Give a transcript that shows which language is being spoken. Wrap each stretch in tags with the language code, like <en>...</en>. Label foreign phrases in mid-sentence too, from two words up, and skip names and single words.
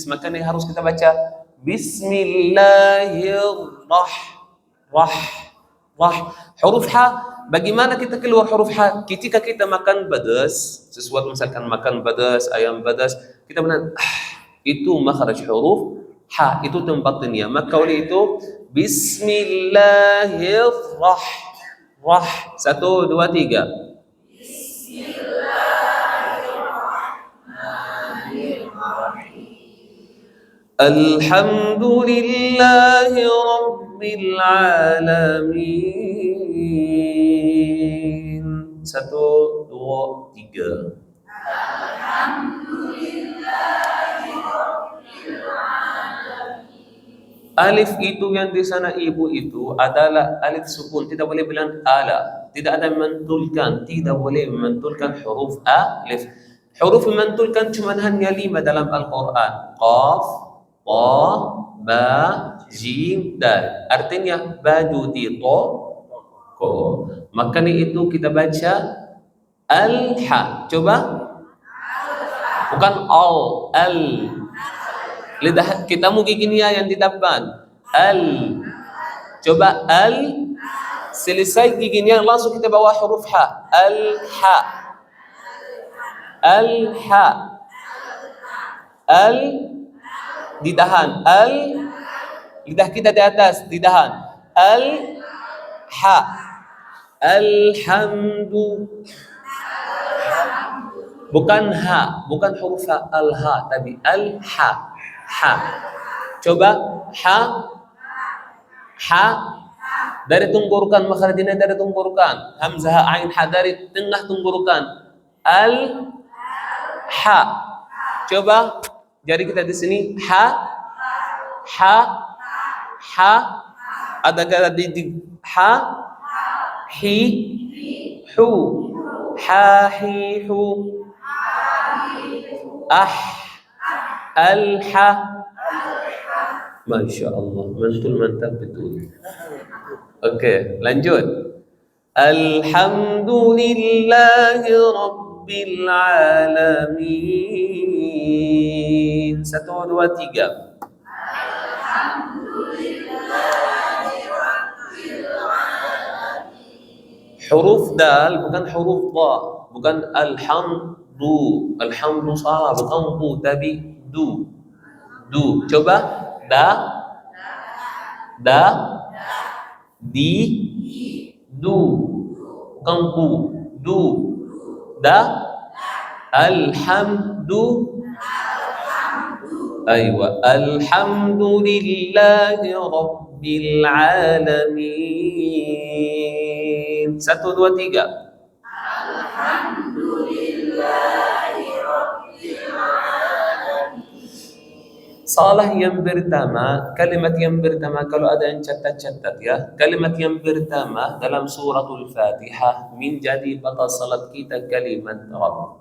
<id>Makanya harus kita baca Bismillahirrahmanirrahim. Huruf ha, bagaimana kita keluar huruf ha? Ketika kita makan pedas, sesuatu misalkan makan pedas, ayam pedas, kita benar itu makhraj huruf ha, itu tempatnya. Maka oleh itu Bismillahirrahmanirrahim. 1, 2, 3.</id> <ar>الحمد لله رب العالمين.</ar> <id>1, 2, 3. Alif itu yang di sana ibu itu adalah alif sukun, tidak boleh bilang ala, tidak ada memantulkan, tidak boleh memantulkan huruf alif. Huruf memantulkan cuma hanya 5 dalam Al-Quran. Qaf, ta, ba, jim, dal. Artinya baju di to, ko. Makanya itu kita baca al-ha. Coba. Bukan al. Lidah kita mau gigi nia yang di depan. Al. Coba al. Selesai giginya langsung kita bawa huruf ha. Al-ha. Al-ha. Al. Ditahan. Al. Lidah kita di atas, ditahan. Al-ha. Alhamdu. Bukan ha, bukan huruf ha, al-ha, tapi al-ha. Ha. Coba ha. Ha. Dari tenggorokan, makhrajnya dari tenggorokan. Hamzah, ain, ha dari tengah tenggorokan. Al-ha. Coba jari kita di sini. Ha. Ha. Ha. Ada kata di ha. Hi. Hu. Ha. Hi. Hu. Ah. Al-ha.</id> <ar>ما شاء الله,</ar> <id>mantul mantap betul. Oke, lanjut.</id> <ar>الحمد لله رب العالمين.</ar> <id>1, 2, 3. Huruf dal bukan huruf dha, bukan alhamdu. Alhamdu salah, bukan bu tapi du. Du. Coba da. Da. Di. Du. Bukan bu. Du. Da.</id> <ar>الحمد. أيوه. الحمد لله رب العالمين.</ar> <id>1, 2, 3. Salah yang pertama, kalimat yang pertama kalau ada yang catat-catat ya. Kalimat yang pertama dalam suratul Fatihah menjadi batal salat kita kalimat Rabb.</id>